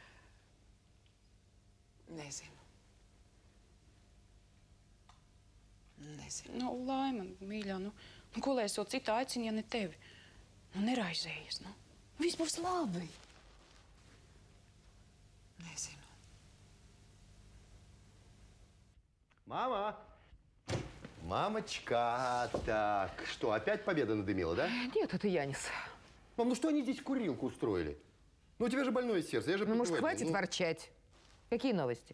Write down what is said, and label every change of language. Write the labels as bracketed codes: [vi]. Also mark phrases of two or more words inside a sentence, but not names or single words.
[lv] Nezinu. Nezinu. Nu, Laima, mīļā, nu, ko lai es vēl citu aicinu, ja ne tevi? Nu, neraizējies, nu. Viss būs labi. Nezinu. [ru] Мама! Мамочка! Так, что, опять победа надымила, да? Нет, это Янис. Мам, ну что они здесь курилку устроили? Ну, у тебя же больное сердце, я же... Ну, может, хватит ворчать? Какие новости?